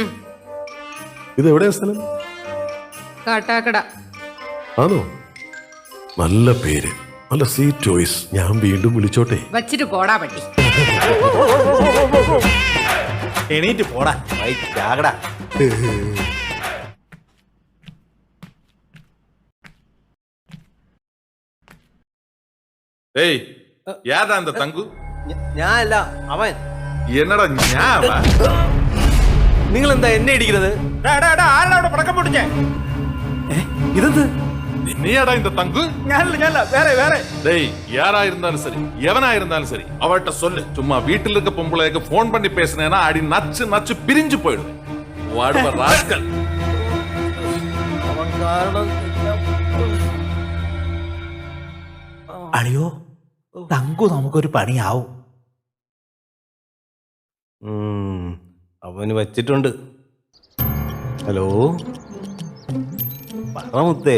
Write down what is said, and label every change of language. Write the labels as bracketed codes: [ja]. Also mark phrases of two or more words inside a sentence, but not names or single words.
[ml] ഇത് എവിടെയാ സ്ഥലം? കാട്ടാക്കട. ആണോ? നല്ല പേര്, നല്ല [en] sweet choice. [ml] ഞാൻ വീണ്ടും വിളിച്ചോട്ടെ? വച്ചിട്ട് പോടാ പട്ടി. എണീറ്റ് പോടാ. ചാകടാ. [ta] ஏய் யாரா அந்த தங்கு [ml] ഞാൻ അല്ല, അവൻ. [ta] என்னடா ஞாபா [ml] നിങ്ങൾ എന്താ എന്നെ ഇടിക്കുന്നത്? ആരാ അവിടെ പടക്കം പൊട്ടിച്ചേ? ഇതെന്ത്? [ta] நீயாடா இந்த தங்கு [ml] ഞാനല്ല, വേറെ വേറെ. [ta] டேய் யாரா இருந்தாலும் சரி எவனா இருந்தாலும் சரி அவள்கிட்ட சொல்லு, சும்மா வீட்டில் இருக்க பொம்பளைக்கு போன் பண்ணி பேசினேன்னா அடி நச்சு நச்சு பிரிஞ்சு போயிடும். வாடுவ ராஸ்கல். [ml] അവൻ കാരണം അളിയോ, തങ്കു നമുക്കൊരു പണിയാവും. അവന് വച്ചിട്ടുണ്ട്. ഹലോ, പറ മുത്തേ.